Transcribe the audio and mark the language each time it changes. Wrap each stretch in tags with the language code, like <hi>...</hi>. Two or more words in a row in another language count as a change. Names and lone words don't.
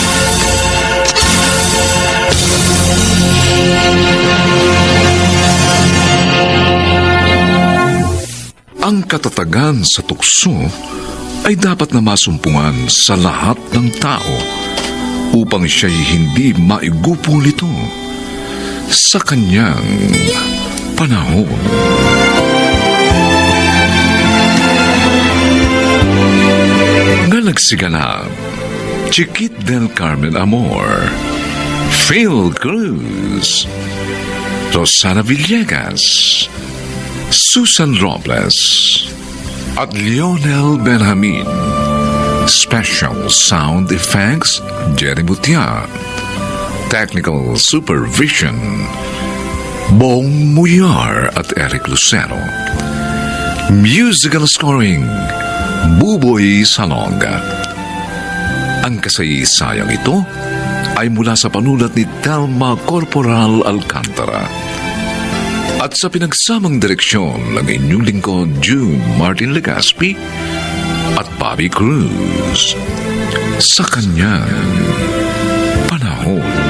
<tl>Ang katatagan sa tukso ay dapat na masumpungan sa lahat ng tao upang siya'y hindi maigupol ito sa kanyang panahon. Nga nagsigala, Chiquit del Carmen Amor, Phil Cruz, Rosana Villegas, Susan Robles at Lionel Benjamin.</tl> <en>Special Sound Effects, Jerry Butia. Technical Supervision,</en> <tl>Bong Muyar at Eric Lucero.</tl> <en>Musical Scoring, Buboy Salonga.</en> <tl>Ang kasaysayang ito ay mula sa panulat ni Telma Corporal Alcantara at sa pinagsamang direksyon ng inyong lingkod June Martin Legaspi at Bobby Cruz sa kanyang panahon.</tl>